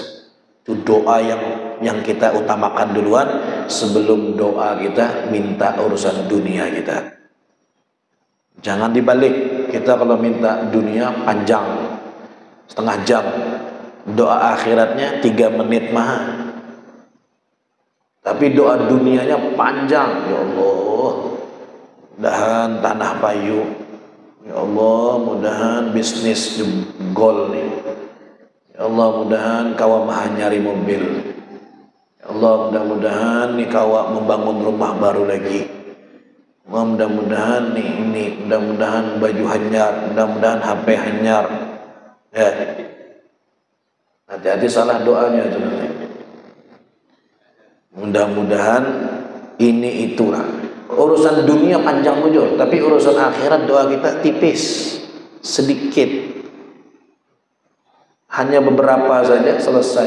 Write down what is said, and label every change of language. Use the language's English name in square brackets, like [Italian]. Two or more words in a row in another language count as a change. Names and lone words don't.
[Indonesian] Itu doa yang kita utamakan duluan sebelum doa kita minta urusan dunia kita. Jangan dibalik, kita kalau minta dunia panjang setengah jam, doa akhiratnya 3 menit mah, tapi doa dunianya panjang. Ya Allah, mudahan tanah payu, ya Allah mudahan bisnis jebol nih, ya Allah mudahan kawa mah nyari mobil, ya Allah mudah-mudahan nih kawa membangun rumah baru lagi, mudah-mudahan nih ini, mudah-mudahan [Banjar] baju hanyar, [Indonesian] mudah-mudahan HP hanyar. Ya, hati-hati salah doanya itu nanti. Mudah-mudahan ini itulah. Urusan dunia panjang mujur, tapi urusan akhirat doa kita tipis, sedikit, hanya beberapa saja selesai.